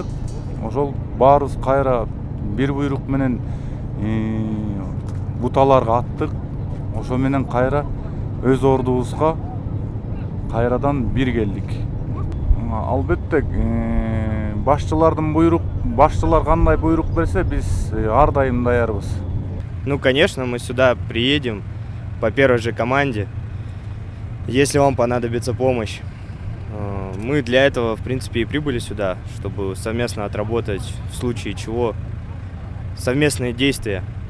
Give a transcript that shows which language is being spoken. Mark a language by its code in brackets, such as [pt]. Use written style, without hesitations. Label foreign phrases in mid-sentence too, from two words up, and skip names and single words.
[ky] Ошол баарыбыз кайра бир буйрук менен буталарга аттык. Ошо менен кайра өз ордубузга кайрадан бир келдик. Албетте башчылар кандай буйрук берсе, биз ар дайым даярбыз. [ru] Ну, конечно, мы сюда приедем по первой же команде, если вам понадобится помощь. Мы для этого, в принципе, и прибыли сюда, чтобы совместно отработать в случае чего совместные действия.